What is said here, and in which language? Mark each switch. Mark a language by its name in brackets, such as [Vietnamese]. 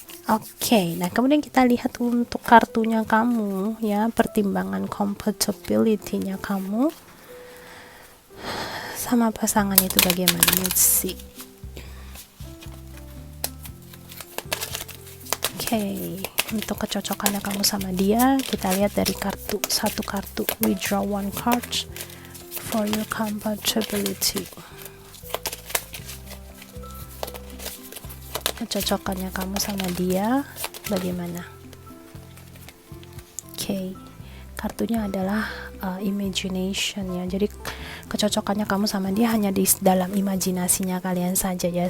[Indonesian] Oke, nah kemudian kita lihat untuk kartunya kamu ya, pertimbangan compatibility-nya kamu sama pasangan itu bagaimana. Let's see. Oke, untuk kecocokannya kamu sama dia, kita lihat dari satu kartu. [English] We draw one card for your compatibility. [Indonesian] Kecocokannya kamu sama dia bagaimana. Oke, kartunya adalah imagination ya, jadi kecocokannya kamu sama dia hanya di dalam imajinasinya kalian saja ya.